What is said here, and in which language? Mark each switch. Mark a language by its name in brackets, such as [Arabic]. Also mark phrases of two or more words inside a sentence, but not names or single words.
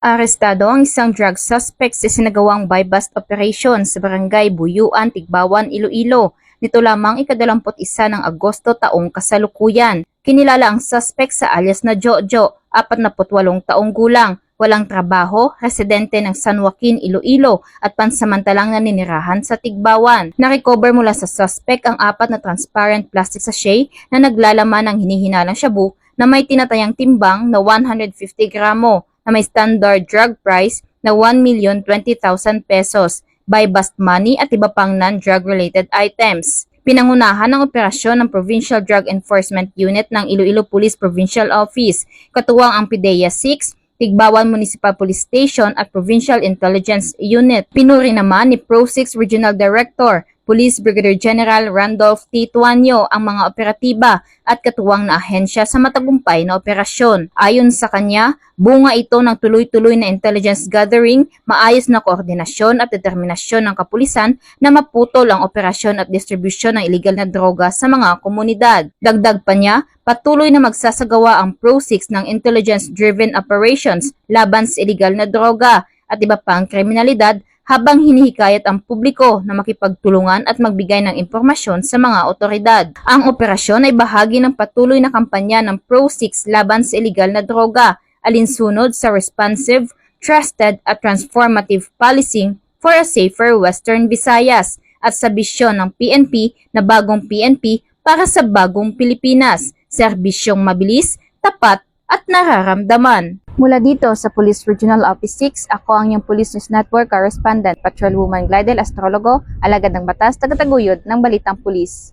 [Filipino] Arestado ang isang drug suspect sa sinagawang [English] buy-bust operation [Filipino] sa barangay Buyuan, Tigbawan, Iloilo. Nito lamang ika-21 ng Agosto taong kasalukuyan. Kinilala ang suspect sa alias na Jojo, 48 taong gulang, walang trabaho, residente ng San Joaquin, Iloilo at pansamantalang naninirahan sa Tigbawan. Narecover mula sa suspect ang 4 na [English] transparent plastic sachet [Filipino] na naglalaman ng hinihinalang shabu na may tinatayang timbang na 150 gramo na may [English] standard drug price [Filipino] na 1,020,000 pesos, buy-bust money at iba pang [English] non-drug related items. [Filipino] Pinangunahan ng operasyon ng Provincial Drug Enforcement Unit ng Iloilo Police Provincial Office, katuwang ang PIDEA 6, Tigbawan Municipal Police Station at Provincial Intelligence Unit. Pinuri naman ni Pro 6 Regional Director, Police Brigadier General Randolph T. Tuanyo ang mga operatiba at katuwang na ahensya sa matagumpay na operasyon. Ayon sa kanya, bunga ito ng tuloy-tuloy na [English] intelligence gathering, [Filipino] maayos na koordinasyon at determinasyon ng kapulisan na maputol ang operasyon at distribusyon ng iligal na droga sa mga komunidad. Dagdag pa niya, patuloy na magsasagawa ang Pro 6 ng [English] intelligence-driven operations [Filipino] laban sa iligal na droga at iba pang kriminalidad habang hinihikayat ang publiko na makipagtulungan at magbigay ng impormasyon sa mga otoridad. Ang operasyon ay bahagi ng patuloy na kampanya ng Pro 6 laban sa iligal na droga, alinsunod sa [English] responsive, trusted [Filipino] at [English] transformative policing for a safer Western Visayas [Filipino] at sa bisyon ng PNP na bagong PNP para sa bagong Pilipinas, serbisyong mabilis, tapat at nararamdaman. Mula dito sa Police Regional Office 6, ako ang iyong Police News Network Correspondent, Patrolwoman Glidel Astrologo, alagad ng batas, tagataguyod ng Balitang Pulis.